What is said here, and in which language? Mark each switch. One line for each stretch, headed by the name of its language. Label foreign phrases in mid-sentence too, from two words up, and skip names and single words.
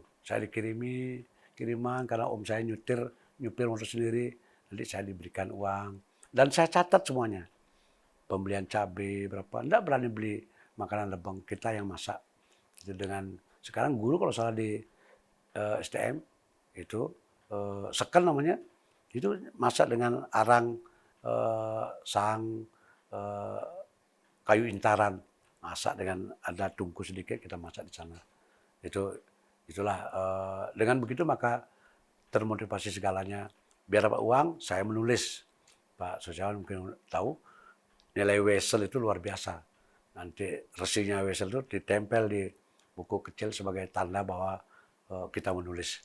Indonesian: Saya kiriman karena om saya nyupir motor sendiri, nanti saya diberikan uang. Dan saya catat semuanya. Pembelian cabai berapa, enggak berani beli makanan lebang, kita yang masak. Itu dengan, sekarang guru kalau salah di STM, itu seken namanya, itu masak dengan arang sang kayu intaran, masak dengan ada tungku sedikit, kita masak di sana. Itulah dengan begitu maka termotivasi segalanya. Biar dapat uang, saya menulis. Pak Sosiawan mungkin tahu, nilai Wesel itu luar biasa. Nanti resinya Wesel itu ditempel di buku kecil sebagai tanda bahwa kita menulis.